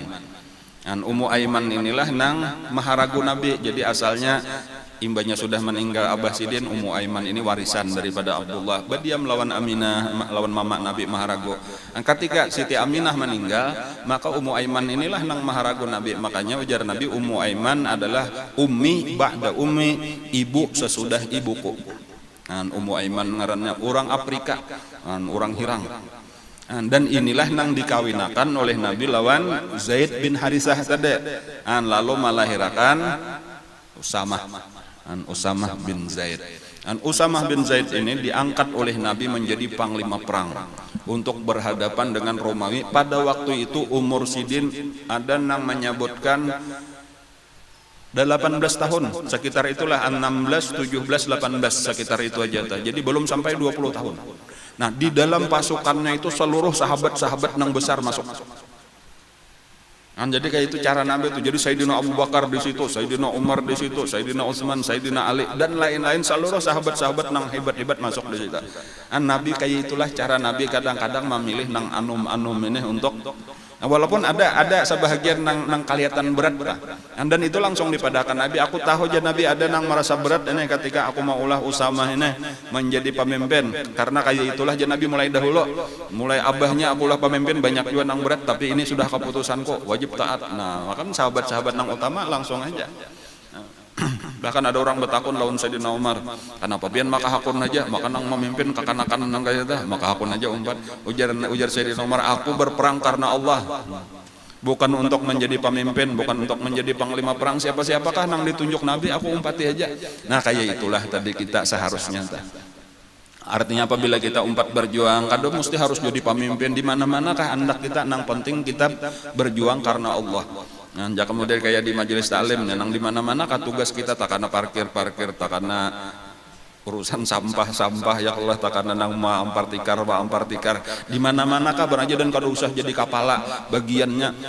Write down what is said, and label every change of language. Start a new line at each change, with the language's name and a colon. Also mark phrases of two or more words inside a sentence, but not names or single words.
Banjar: Ummu Aiman inilah nang maharagu Nabi.
Indonesian: Jadi asalnya imbanya sudah meninggal Abah Sidin, Ummu Aiman ini warisan daripada Abdullah. Dia melawan Aminah, lawan mama Nabi maharagu. Ketika Siti Aminah meninggal, maka Ummu Aiman inilah nang maharagu Nabi. Makanya ujar Nabi, Ummu Aiman adalah
Arabic: ummi ba'da ummi,
Indonesian: ibu sesudah ibuku.
Banjar: Ummu Aiman ngarannya orang Afrika, orang Hirang. Dan inilah nang dikawinakan oleh Nabi lawan Zaid bin Harisah tadi.
Indonesian: Lalu melahirkan Usamah bin Zaid. Usamah bin Zaid ini diangkat oleh Nabi menjadi panglima perang untuk berhadapan dengan Romawi. Pada waktu itu umur Sidin ada yang menyebutkan 18 tahun, sekitar itulah 16, 17, 18 sekitar itu aja. Jadi belum sampai 20 tahun. Nah, di dalam pasukannya itu seluruh sahabat-sahabat yang besar masuk. Jadi kayak itu cara Nabi itu. Jadi Sayyidina Abu Bakar di situ, Sayyidina Umar di situ, Sayyidina Utsman, Sayyidina Ali dan lain-lain, seluruh sahabat-sahabat nang hebat-hebat masuk di situ. Nabi kayak itulah cara Nabi kadang-kadang memilih nang anum-anum ini untuk walaupun ada sebahagian nang kelihatan berat dan itu langsung dipadakan Nabi.
Banjar: Aku tahu aja Nabi ada nang merasa berat ini ketika aku mau ulah Usamah ini menjadi pemimpin, karena kayak itulah aja Nabi mulai dahulu, mulai abahnya aku ulah pemimpin banyak juga nang berat, tapi ini sudah keputusanku wajib taat. Nah maka sahabat-sahabat nang utama langsung aja. Bahkan ada orang bertakun lawan Sayyidina Umar, kenapa pian maka hakun aja, maka nang memimpin kekanakan nang kaya tah, maka hakun aja umpat.
Indonesian: Ujar Sayyidina Umar, aku berperang karena Allah, bukan untuk menjadi pemimpin, bukan untuk menjadi panglima perang siapa-siapakah nang ditunjuk Nabi, aku umpati aja. Nah kayak itulah tadi kita seharusnya tah. Artinya apabila kita umpat berjuang, kadang mesti harus jadi pemimpin di mana-mana kah hendak kita, nang penting kita berjuang karena Allah.
Banjar: Nah, kemudian kayak di majelis taklim, nang di mana-mana kah tugas kita, tak karena parkir, tak karena urusan sampah
Indonesian: ya Allah,
Banjar: tak karena nang ampar tikar, di mana-mana kah beraja dan kada usah jadi kepala bagiannya.